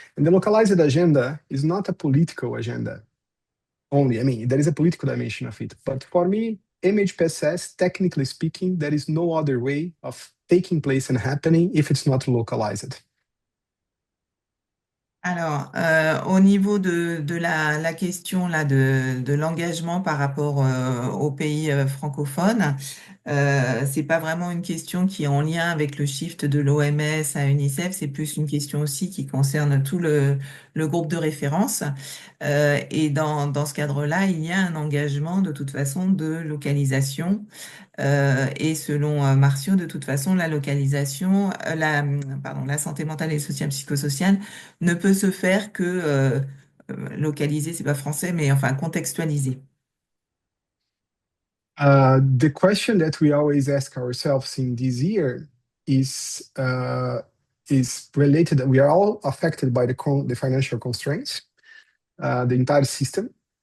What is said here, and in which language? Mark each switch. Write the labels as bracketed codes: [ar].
[en] And the localized agenda is not a political agenda only. I mean, there is a political dimension of it. But for me, MHPSS, technically speaking, there is no other way of taking place and happening if it's not localized. [fr] Alors, au niveau de la question là, de l'engagement par rapport aux pays francophones, c'est pas vraiment une question qui est en lien avec le shift de l'OMS à UNICEF, c'est plus une question aussi qui concerne tout le groupe de référence. Et dans ce cadre-là, il y a un engagement de toute façon de localisation. Et selon Marcio, de toute façon, la localisation, la santé mentale et le soutien psychosocial ne peut se faire que localisé, c'est pas français, mais enfin contextualisé. [en] The question that we always ask ourselves in this year is related. We are all affected by the financial constraints, the entire system.